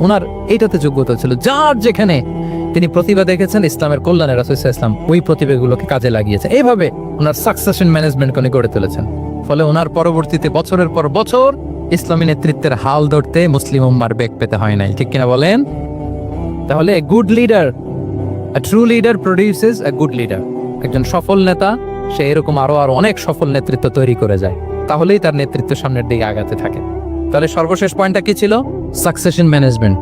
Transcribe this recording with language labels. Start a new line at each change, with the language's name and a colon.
Bangla: ওনার এইটাতে যোগ্যতা ছিল। যার যেখানে তিনি প্রতিভা দেখেছেন ইসলামের কল্যাণে, রাসূল সাল্লাল্লাহু আলাইহি ওয়াসাল্লাম ওই প্রতিভাগুলোকে কাজে লাগিয়েছেন। এইভাবে ওনার সাকসেশন ম্যানেজমেন্ট উনি গড়ে তুলেছেন। ফলে ওনার পরবর্তীতে বছরের পর বছর ইসলামী নেতৃত্বের হাল ধরতে মুসলিম উম্মার বেগ পেতে হয় নাই, ঠিক কিনা বলেন?
English: তাহলে good leader, a true leader produces a good leader।
Bangla: একজন সফল নেতা সে এরকম আরো অনেক সফল নেতৃত্ব তৈরি করে যায়, তাহলেই তার নেতৃত্ব সামনের দিকে আগাতে থাকে। তাহলে সর্বশেষ পয়েন্টটা কি ছিল? Succession management.